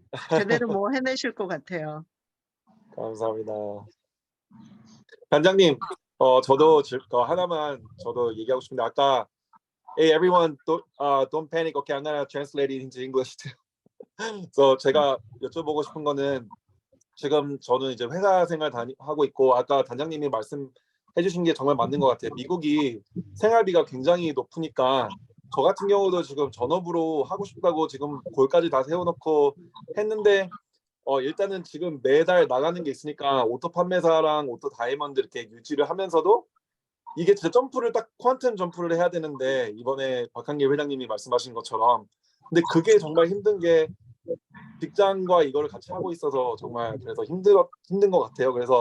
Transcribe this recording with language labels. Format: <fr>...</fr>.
<ko>제대로 뭐 해내실 것 같아요. 감사합니다. 반장님, 저도 하나만 저도 얘기하고 싶은데 아까</ko> <en>Hey everyone, don't panic. Okay, I'm gonna translate it into English too.</en> <ko>So 제가 여쭤보고 싶은 거는 지금 저는 이제 회사 생활 하고 있고 아까 단장님이 말씀해주신 게 정말 맞는 것 같아요. 미국이 생활비가 굉장히 높으니까 저 같은 경우도 지금 전업으로 하고 싶다고 지금 골까지 다 세워놓고 했는데 일단은 지금 매달 나가는 게 있으니까 오토 판매사랑 오토 다이아몬드 이렇게 유지를 하면서도 이게 진짜 점프를 딱 퀀텀 점프를 해야 되는데 이번에 박한길 회장님이 말씀하신 것처럼 근데 그게 정말 힘든 게 직장과 이거를 같이 하고 있어서 정말 그래서 힘든 것 같아요.</ko>